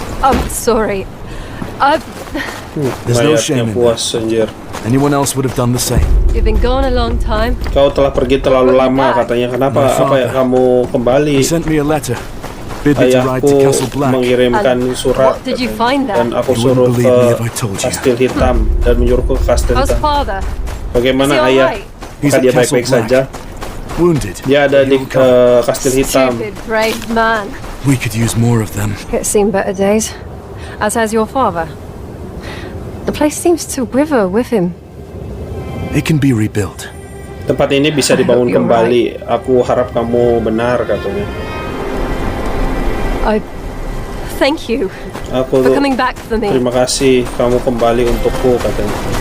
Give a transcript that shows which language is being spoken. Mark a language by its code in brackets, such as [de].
[en] I'm sorry. There's no shame in [id] puas, anjir. [en] Anyone else would have done the same. You've been gone a long time. [id] Kau telah pergi terlalu lama, katanya. Kenapa? Apa ya kamu kembali? [en] He sent me a letter. Bid me to ride to Castle Black. [id] Mengirimkan surat. [en] What did you find there? [id] Dan aku suruh ke Kastil Hitam dan menyuruhku ke Kastil [en] How's [id] Hitam. [en] father? [id] Bagaimana ayah? Apakah dia baik-baik saja? [en] Wounded. [id] Dia ada di Kastil Hitam. [en] Stupid, brave man. We could use more of them. It's seen better days. As has your father. The place seems to wither with him. It can be rebuilt. [id] Tempat ini bisa dibangun kembali. Aku harap kamu benar, katanya. [en] Thank you for coming back for me. [id] Terima kasih kamu kembali untukku, katanya.